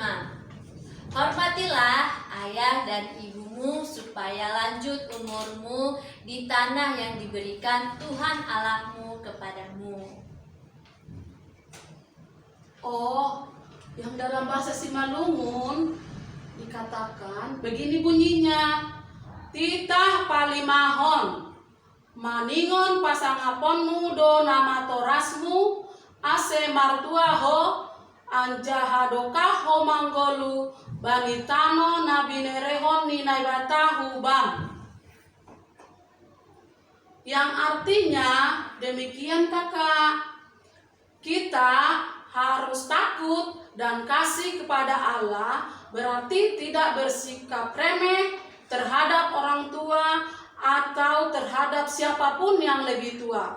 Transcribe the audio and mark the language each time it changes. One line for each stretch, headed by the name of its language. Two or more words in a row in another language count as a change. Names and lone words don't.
Indonesian: Hormatilah ayah dan ibumu supaya lanjut umurmu di tanah yang diberikan Tuhan Allahmu kepadamu. Oh, yang dalam bahasa Simalungun dikatakan begini bunyinya.
Batak Simalungun: Titah palimahon, maningon pasangaponmu do nama torasmu, ase martuaho, anjahadokaho manggolu, banitano nabinerehon ninaibatahu bam.
Indonesian: Yang artinya demikian kakak, kita harus takut dan kasih kepada Allah, berarti tidak bersikap remeh terhadap orang tua atau terhadap siapapun yang lebih tua.